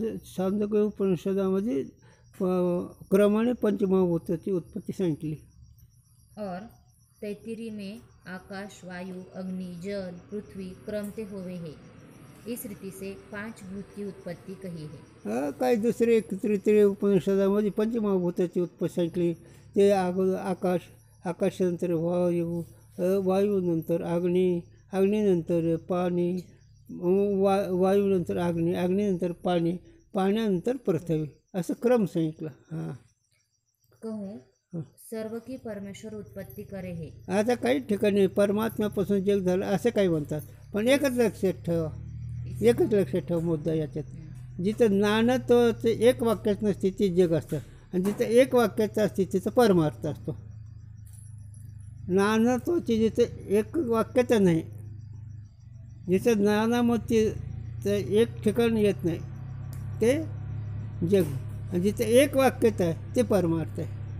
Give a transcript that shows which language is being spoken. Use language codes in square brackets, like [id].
[mr] छांदोग्य उपनिषदामध्ये क्रमाने पंचमहाभूताची उत्पत्ती सांगितली. [hi] और तैत्तिरी में आकाश वायु अग्नि जल पृथ्वी क्रमते हुए है। इस रीति से 5 भूत की उत्पत्ति कही है। [mr] काही दुसरे तृतीय उपनिषदामध्ये पंचमहाभूताची उत्पत्ती सांगितली. ते आकाश, आकाशानंतर वायू, वायूनंतर अग्नी, अग्नीनंतर पाणी, वायूनंतर अग्नी, अग्नीनंतर पाणी, पाण्यानंतर पृथ्वी, असं क्रम सांगितला. हां, [hi] कहूँ सर्व की परमेश्वर उत्पत्ती करे है। [mr] आता काही ठिकाणी परमात्म्यापासून जग झालं असं काही म्हणतात, पण एकच लक्षात ठेवा मुद्दा याच्यात, जिथं नानत्वाचं एक वाक्यात नसते ते जग असतं, आणि जिथं एक वाक्याचं असते तिथं परमार्थ असतो. नानत्वाची जिथं एक वाक्याचं नाही, जिथं नानामतीचं एक ठिकाण येत नाही ते जग, आणि जिथं एक वाक्याचं आहे ते परमार्थ आहे.